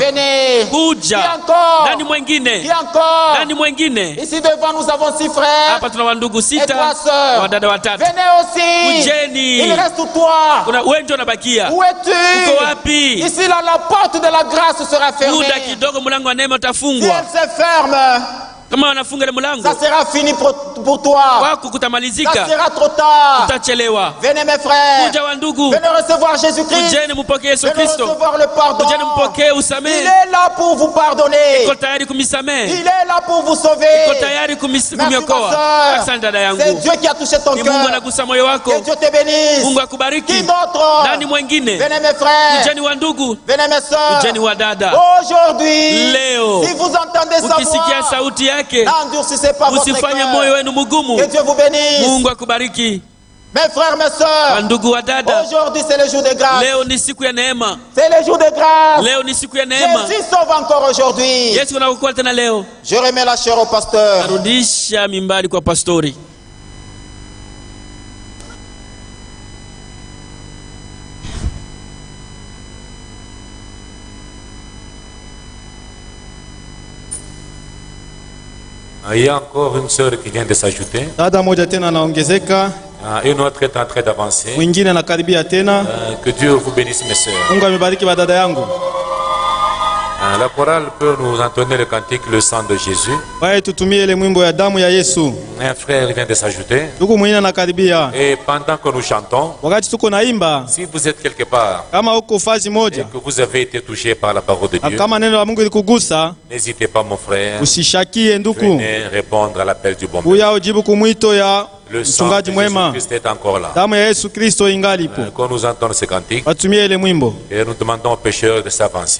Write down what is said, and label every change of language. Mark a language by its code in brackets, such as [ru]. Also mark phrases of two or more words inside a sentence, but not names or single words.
[fr] Venez. Qui encore? Qui encore? Ici devant nous avons 6 frères et 3 sœurs. Venez aussi. Il reste toi. Où es-tu? Ici là, la porte de la grâce sera fermée. Si elle se ferme, [sw] Kama wanafunga ile mlango, [fr] ça sera fini pour toi. [sw] Wako kutamalizika. [fr] Ça sera trop tard. [sw] Utachelewa. [fr] Venez mes frères. [sw] Kuja wa ndugu. [fr] Venez recevoir Jésus-Christ. [sw] Kujeni mpokee Yesu Kristo. [fr] Venez recevoir le pardon. [sw] Kujeni mpokee usamehe. [fr] Il est là pour vous pardonner. [sw] Iko tayari kumisamehe. [fr] Il est là pour vous sauver. [sw] Iko tayari kumiokoa. Asante dada yangu. [fr] C'est Dieu qui a touché ton cœur. [sw] Mungu anagusa moyo wako. [fr] Que Dieu te bénisse. [sw] Mungu akubariki. [fr] Qui d'autre? [sw] Nani mwingine? [fr] Venez mes frères. [sw] Kujeni wa ndugu. [fr] Venez mes sœurs. [sw] Kujeni wa dada. [fr] Aujourd'hui, [sw] leo, [fr] si vous entendez sa [sw] ukisikia sauti yake, [fr] n'endurcissez pas votre [sw] usifanye [fr] cœur. [sw] moyo wenu mgumu. [fr] Que Dieu vous bénisse. [sw] Mungu akubariki. [fr] Mes frères, mes sœurs, [sw] ndugu wa dada, [fr] aujourd'hui c'est le jour de grâce. [sw] Leo ni siku ya neema. [fr] C'est le jour de grâce. [sw] Leo ni siku ya neema. [fr] Jésus sauve encore aujourd'hui. [sw] Yesu anakuokoa tena leo. [fr] Je remets la chair au pasteur. [sw] Narudisha mimbari kwa pastori. [fr] Il y a encore une sœur qui vient de s'ajouter. [sw] Dada moja tena anaongezeka. [fr] Une autre est en train d'avancer. [sw] Mwingine anakaribia tena. [fr] Que Dieu vous bénisse mes sœurs. [sw] Mungu amebariki badada yangu. [fr] La chorale peut nous entonner le cantique Le sang de Jésus. [sw] Wae tutumie ile mwimbo ya damu ya Yesu. [fr] Un frère vient de s'ajouter. [sw] Ndugu mwingine anakaribia. [fr] Et pendant que nous chantons, [sw] wakati tuko naimba, [fr] si vous êtes quelque part, [sw] kama uko fazi moja, [fr] et que vous avez été touché par la parole de Dieu, [sw] kama neno la Mungu likugusa, [fr] n'hésitez pas mon frère. [sw] Usishakie ndugu. [fr] Venez répondre à l'appel du bon [sw] Uya ujibu kumwito ya [fr] le sang de Jésus-Christ est encore là. [sw] Damu ya Yesu Kristo ingalipo. [fr] Quand nous entendons ce cantique, [sw] watumie ile mwimbo. [fr] Et nous demandons aux pécheurs de s'avancer.